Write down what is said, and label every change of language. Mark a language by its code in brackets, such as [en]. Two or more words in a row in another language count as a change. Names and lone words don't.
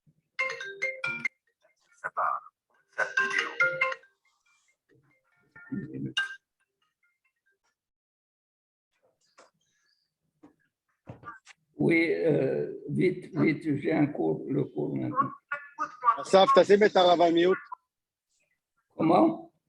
[fr] Oui, vite, j'ai un cours, le cours maintenant. [he] אסף, תשים את הרב על מיוט. [fr] Comment?